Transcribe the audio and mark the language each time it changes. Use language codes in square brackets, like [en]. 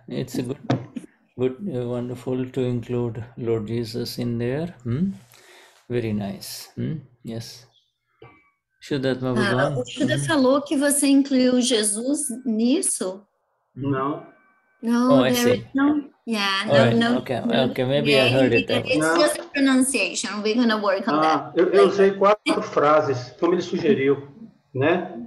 [en] It's a good, wonderful to include Lord Jesus in there. Very nice. Yes. Shuddhatma Bhagavan. [pt] O Shuddha falou que você incluiu Jesus nisso? Não. [en] No, I see. no. Yeah, no. Okay, maybe I heard it that way. It's just a pronunciation. We're going to work on that. [pt] Eu usei 4 frases, como ele sugeriu, né?